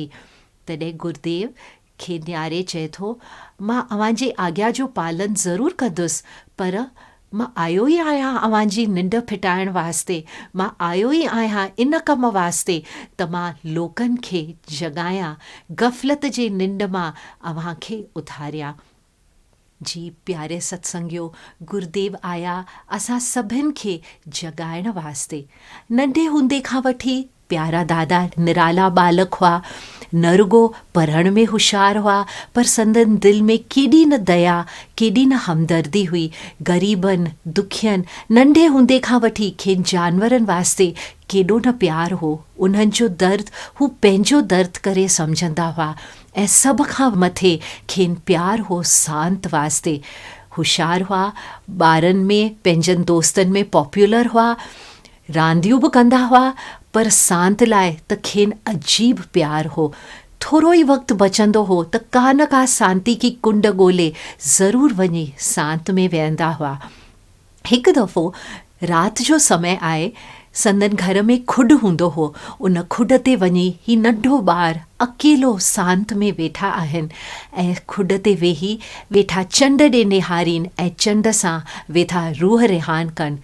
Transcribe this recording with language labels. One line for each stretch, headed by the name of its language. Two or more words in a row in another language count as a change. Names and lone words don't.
Sindhi: तॾहिं गुरुदेव खे नियारे चए थो, मां अव्हांजे आज्ञा जो पालन ज़रूरु कंदुसि, पर मां आयो ई आहियां अव्हांजी निंड फिटाइण वास्ते, मां आयो ई आहियां इन कम वास्ते त मां लोकनि खे जगायां, गफ़लत जे निंड मां अव्हांखे उथारियां। जी प्यारे सत्संगियो, गुरुदेव आया असां सभिनि खे जगाइण वास्ते। नंढे हूंदे खां वठी प्यारा दादा निराला बालक हुआ, न रुगो पढ़ण में होशियारु हुआ, पर संदन दिल में केॾी न दया, केॾी न हमदर्दी हुई। ग़रीबनि दुखियनि नंढे हूंदे खां वठी खेनि जानवरनि वास्ते केॾो न प्यार हो। उन्हनि जो दर्द हू पंहिंजो दर्द करे सम्झंदा हुआ ऐं सभ खां मथे खेनि प्यार हो सांत वास्ते। होशियारु हुआ, ॿारनि में पंहिंजनि दोस्तनि में पॉपुलर हुआ, रांदियूं बि कंदा हुआ, पर सांत लाइ त खेनि अजीब प्यार हो। थोरो ई वक़्तु बचंदो हो त का न का सांती की कुंड ॻोल्हे ज़रूरु वञी सांत में वेहंदा हुआ। हिकु दफ़ो राति जो समय आहे, संदन घर में खुड हूंदो हो। उन खुड ते वञी ही नंढो ॿारु अकेलो सांत में वेठा आहिनि ऐं खुड ते वेठा चंड ॾे निहारीनि ऐं चंड सां वेठा रूह रिहान कनि।